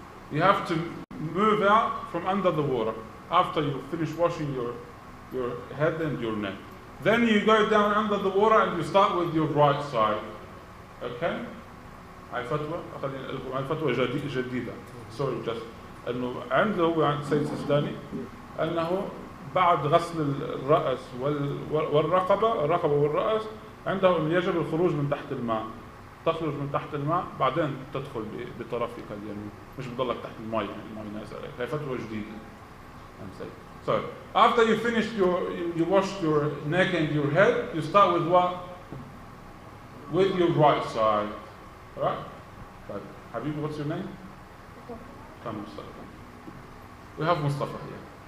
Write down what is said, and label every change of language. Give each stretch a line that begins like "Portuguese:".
English: You have to move out from under the water after you finish washing your head and your neck. Then you go down under the water and you start with your right side. Okay?
Arabic: هاي فتوى جديدة.
English: Sorry, just
Arabic: انه عنده عند سيد سجداني انه بعد غسل الرأس الرقبة والرأس عنده ان يجب الخروج من تحت الماء. تخرج من تحت الماء بعدين تدخل بطرفك اليمين، مش بضلك تحت الماء يعني الماء نازل عليك. هي فتوى جديدة.
English: So after you finished you washed your neck and your head, you start with what? With your right side. Alright? Habibi, what's your name? Mustafa. We have Mustafa here.